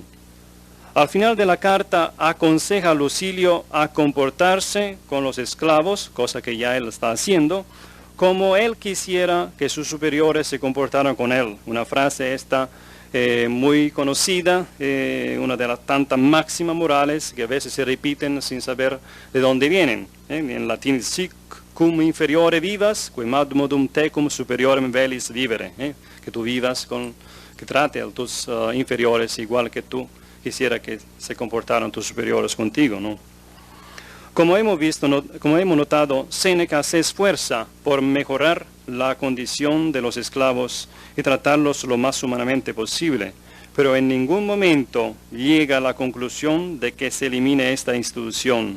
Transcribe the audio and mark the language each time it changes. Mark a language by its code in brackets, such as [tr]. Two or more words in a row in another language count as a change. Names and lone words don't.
[es] Al final de la carta aconseja a Lucilio a comportarse con los esclavos, cosa que ya él está haciendo, como él quisiera que sus superiores se comportaran con él. Una frase esta muy conocida, una de las tantas máximas morales que a veces se repiten sin saber de dónde vienen. En latín, [la] sic cum inferiore vivas, quem ad modum tecum superiorem velis vivere. [es] Que tú vivas que trate a tus inferiores igual que tú quisiera que se comportaran tus superiores contigo, ¿no? Como hemos notado, Séneca se esfuerza por mejorar la condición de los esclavos y tratarlos lo más humanamente posible, pero en ningún momento llega a la conclusión de que se elimine esta institución.